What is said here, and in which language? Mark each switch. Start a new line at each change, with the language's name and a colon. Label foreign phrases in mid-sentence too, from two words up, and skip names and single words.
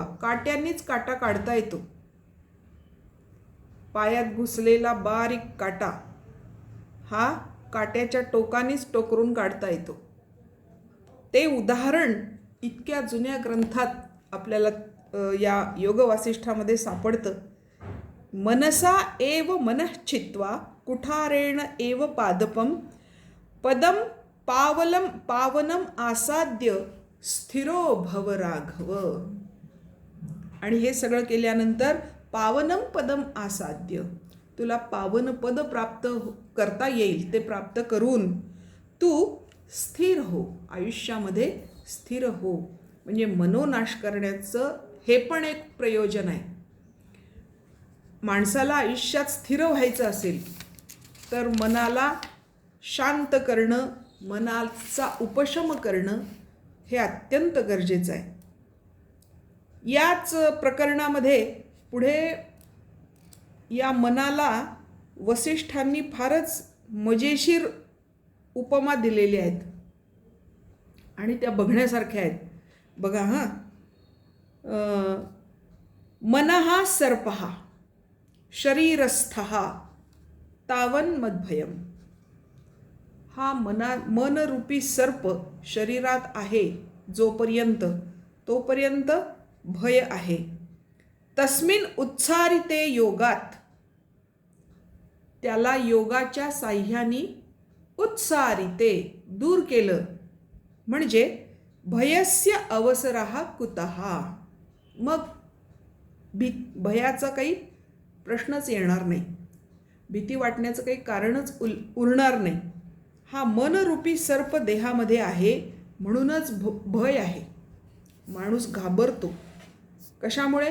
Marathi: काट्यांनीच काटा काढता येतो. पायात घुसलेला बारीक काटा हा काट्याच्या टोकानेच टोकरून काढता येतो. ते उदाहरण इतक्या जुन्या ग्रंथात आपल्याला या योग वासिष्ठामध्ये सापडतं.
Sanskrit: मनसा एव मनः छित्त्वा कुठारेण एव पादपम पदम पावनम आसाद्य स्थिरो भव राघव.
Marathi: आणि हे सगळं केल्यानंतर
Sanskrit: पावनम पदम आसाद्य,
Marathi: तुला पावन पद प्राप्त करता येईल. ते प्राप्त करून तू स्थिर हो, आयुष्यामध्ये स्थिर हो. म्हणजे मनोनाश करण्याचं हे पण एक प्रयोजन आहे. माणसाला आयुष्यात स्थिर व्हायचं असेल तर मनाला शांत करणं, मनाचा उपशम करणं हे अत्यंत गरजेचं आहे. याच प्रकरणामध्ये पुढे या मनाला वसिष्ठांनी फारच मजेशीर उपमा दिलेल्या आहेत आणि त्या बघण्यासारख्या आहेत. बघा हां,
Sanskrit: मनः सर्पः शरीरस्थः तावन मद्भयम.
Marathi: हा मनरूपी सर्प शरीरात आहे जोपर्यंत, तोपर्यंत भय आहे.
Sanskrit: तस्मिन उत्सारिते योगात,
Marathi: त्याला योगाच्या साह्याने
Sanskrit: उत्सारिते
Marathi: दूर केलं म्हणजे
Sanskrit: भयस्य अवसरः कुतः.
Marathi: मग भयाचा काही प्रश्नच येणार नाही, भीती वाटण्याचं काही कारणच उरणार नाही. हा मनरूपी सर्प देहामध्ये आहे म्हणूनच भय आहे. माणूस घाबरतो. कशामुळे?